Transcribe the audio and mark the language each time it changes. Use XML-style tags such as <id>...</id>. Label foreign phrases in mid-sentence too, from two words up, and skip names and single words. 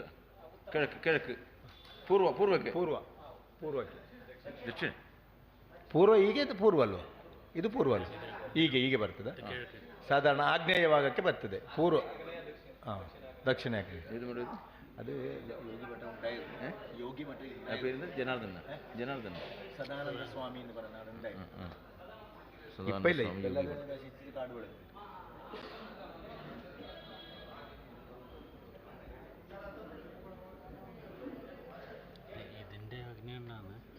<kn>കിഴക്ക് ಪೂರ್ವಕ್ಕೆ ದಕ್ಷಿಣ ಪೂರ್ವ ಹೀಗೆ ಪೂರ್ವ ಅಲ್ವ? ಇದು ಪೂರ್ವ ಅಲ್ವ? ಹೀಗೆ ಬರ್ತದೆ. ಸಾಧಾರಣ ಆಗ್ನೇಯ ಭಾಗಕ್ಕೆ ಬರ್ತದೆ ಪೂರ್ವ. ಹಾಂ, ದಕ್ಷಿಣ ಇದು ಅದು ಯೋಗಿ ಮಠ</kn> <ml>പേര് ജനാർദ്ദന സദാനന്ദ സ്വാമി എന്ന് പറയുന്ന കാടുകൾ. ഇതിന്റെ അഗ്നിയാണ്</ml>